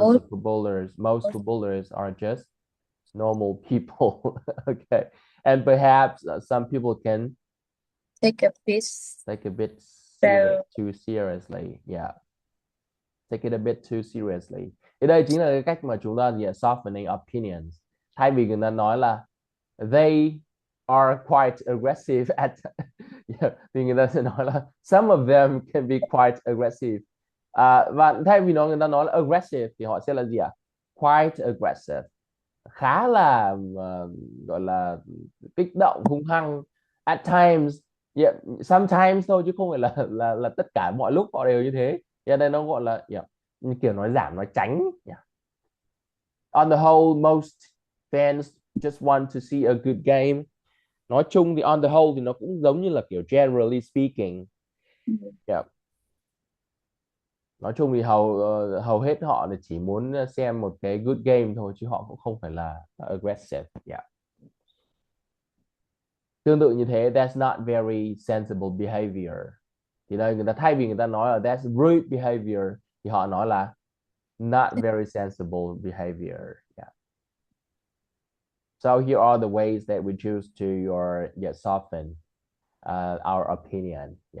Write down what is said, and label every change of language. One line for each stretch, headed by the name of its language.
English: footballers are just normal people. Okay. And perhaps some people can take a bit too seriously. Yeah. Take it a bit too seriously.
Vietnamese: Thì đây chính là cái cách mà chúng ta
English: softening opinions.
Vietnamese: Thay vì người ta nói là
English: they are quite aggressive at
Vietnamese: thì người ta sẽ nói là
English: some of them can be quite aggressive.
Vietnamese: Và thay vì người ta nói là aggressive thì họ sẽ là gì ạ?
English: Quite aggressive.
Vietnamese: Khá là gọi là kích động, hung hăng.
English: At times, sometimes
Vietnamese: thôi, chứ không phải là tất cả mọi lúc họ đều như thế. Đây nó gọi là như kiểu nói giảm, nói tránh.
English: On the whole, most fans just want to see a good game.
Vietnamese: Nói chung thì on the whole thì nó cũng giống như là kiểu generally speaking. Nói chung thì hầu hết họ là chỉ muốn xem một cái good game thôi, chứ họ cũng không phải là aggressive. Tương tự như thế,
English: that's not very sensible behavior.
Vietnamese: Thì đây người ta thay vì người ta nói là
English: that's rude behavior
Vietnamese: thì họ nói là
English: not very sensible behavior. So here are the ways that we choose to soften our opinion.